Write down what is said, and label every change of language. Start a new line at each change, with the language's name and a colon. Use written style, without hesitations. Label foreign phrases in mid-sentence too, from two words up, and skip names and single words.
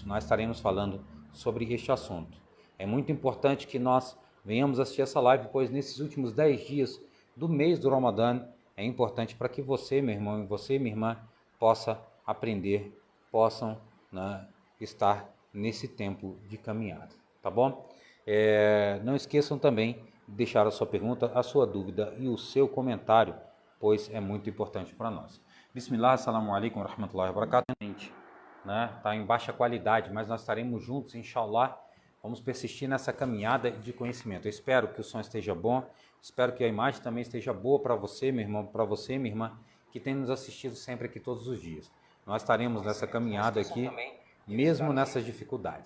Portuguese: Nós estaremos falando sobre este assunto. É muito importante que nós venhamos assistir essa live, pois nesses últimos 10 dias do mês do Ramadã, é importante para que você, meu irmão, e você, minha irmã, possa aprender, possam estar nesse tempo de caminhada, tá bom? Não esqueçam também de deixar a sua pergunta, a sua dúvida e o seu comentário, pois é muito importante para nós.
Arabic: بسم الله السلام عليكم ورحمة الله وبركاته.
Portuguese: Tá em baixa qualidade, mas nós estaremos juntos, inshallah. Vamos persistir nessa caminhada de conhecimento. Eu espero que o som esteja bom, espero que a imagem também esteja boa para você, meu irmão, para você, minha irmã, que tem nos assistido sempre aqui todos os dias. Nós estaremos nessa caminhada aqui, mesmo nessas dificuldades.